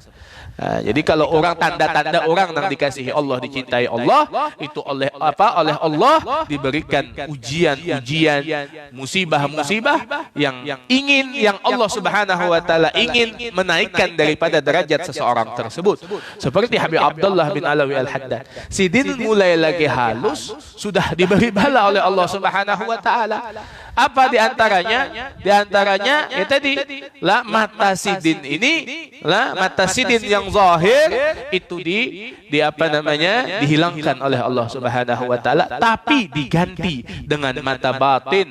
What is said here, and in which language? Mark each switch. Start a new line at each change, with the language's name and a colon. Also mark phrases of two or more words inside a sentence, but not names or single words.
Indonesian: Nah, jadi kalau orang tanda-tanda orang yang dikasihi Allah, dicintai Allah, itu oleh Allah diberikan ujian-ujian, musibah-musibah yang Allah
Arabic: سبحانه وتعالى
Indonesian: ingin menaikkan daripada derajat seseorang tersebut. Seperti Habib Abdullah bin Alawi Al-Haddad.
Banjar: Sidin mulai lagi halus sudah diberi bala oleh Allah
Arabic: سبحانه وتعالى.
Indonesian: Apa di antaranya? Di antaranya ya tadi lah mata Sidin ini, lah mata Sidin yang zahir itu di apa namanya dihilangkan oleh Allah
Arabic: سبحانه وتعالى,
Indonesian: tapi diganti dengan mata batin.